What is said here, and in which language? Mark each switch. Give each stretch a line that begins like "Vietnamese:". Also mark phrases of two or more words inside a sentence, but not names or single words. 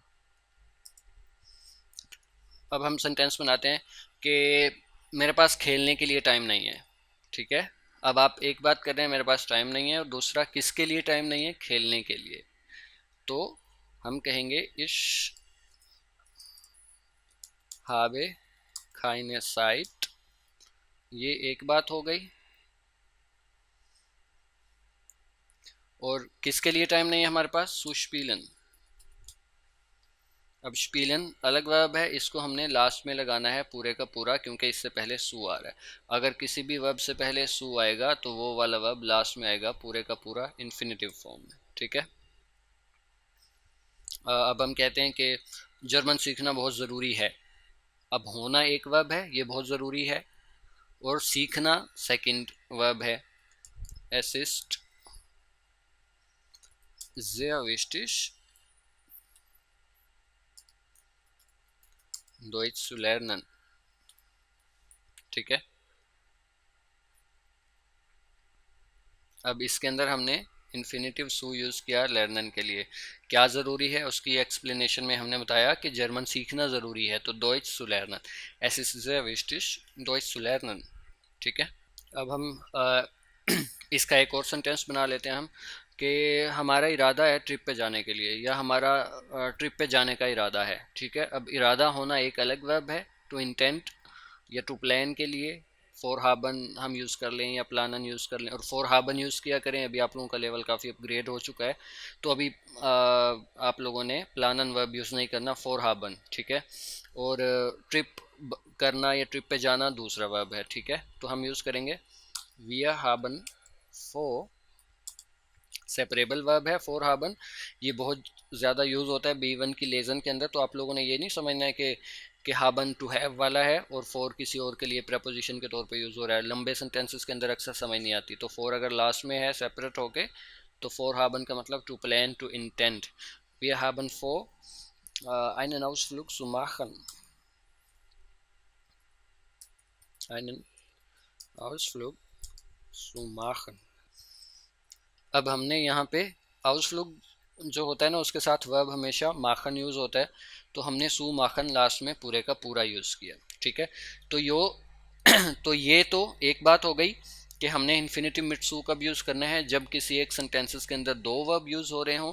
Hindi: अब हम सेंटेंस बनाते हैं कि मेरे पास खेलने के लिए टाइम नहीं है। ठीक है। अब आप एक बात कर रहे हैं मेरे पास टाइम नहीं है, और दूसरा किसके लिए टाइम नहीं है, खेलने के लिए।
German: तो हम कहेंगे ich habe keine Zeit,
Hindi: ये एक बात हो गई। और किसके लिए टाइम नहीं है हमारे पास?
German: zu spielen.
Hindi: अब स्पीलन अलग वर्ब है, इसको हमने लास्ट में लगाना है पूरे का पूरा, क्योंकि इससे पहले सू आ रहा है। अगर किसी भी वर्ब से पहले सू आएगा तो वो वाला वर्ब लास्ट में आएगा पूरे का पूरा
English: infinitive form
Hindi: में, ठीक है। अब हम कहते हैं कि जर्मन सीखना बहुत ज़रूरी है। अब होना एक वर्ब है, ये बहुत ज़रूरी है, और सीखना सेकंड वर्ब है।
German: Es ist sehr wichtig, Deutsch zu lernen,
Hindi: ठीक है। अब इसके अंदर हमने
German: Infinitiv zu
Hindi: यूज़ किया लर्नन के लिए। क्या ज़रूरी है उसकी एक्सप्लेनेशन में हमने बताया कि जर्मन सीखना ज़रूरी है, तो
German: Deutsch zu lernen, es ist sehr wichtig Deutsch zu lernen,
Hindi: ठीक है। अब हम इसका एक और सेंटेंस बना लेते हैं हम, कि हमारा इरादा है ट्रिप पे जाने के लिए, या हमारा ट्रिप पे जाने का इरादा है, ठीक है। अब इरादा होना एक अलग वर्ब है,
English: to intend
Hindi: या
English: to plan
Hindi: के लिए
German: vor haben
Hindi: हम यूज़ कर लें या प्लानन यूज़ कर लें, और
German: vor haben
Hindi: यूज़ किया करें। अभी आप लोगों का लेवल काफ़ी अपग्रेड हो चुका है, तो अभी आप लोगों ने प्लानन वर्ब यूज़ नहीं करना,
German: vor haben,
Hindi: ठीक है। और ट्रिप करना या ट्रिप पे जाना दूसरा वर्ब है, ठीक है। तो हम यूज़ करेंगे
German: wir haben vor,
Hindi: सेपरेबल वर्ब है
German: vor haben.
Hindi: ये बहुत ज़्यादा यूज़ होता है B1 की लेजन के अंदर, तो आप लोगों ने ये नहीं समझना है कि हाबन
English: to have
Hindi: वाला है और फोर किसी और के लिए प्रपोजिशन के तौर पे यूज़ हो रहा है। लंबे सेंटेंसेस के अंदर अक्सर समझ नहीं आती, तो फोर अगर लास्ट में है सेपरेट होके, तो
German: vor haben
Hindi: का मतलब
English: to plan, to intend.
German: wir haben vor einen Ausflug zu machen, einen Ausflug zu machen।
Hindi: अब हमने यहाँ पे आउसफ्लुग जो होता है ना, उसके साथ वर्ब हमेशा माखन यूज़ होता है, तो हमने
German: zu machen
Hindi: लास्ट में पूरे का पूरा यूज़ किया, ठीक है। तो तो ये तो एक बात हो गई कि हमने
German: Infinitiv mit zu
Hindi: कब यूज़ करना है, जब किसी एक सेंटेंसेस के अंदर दो वर्ब यूज़ हो रहे हों।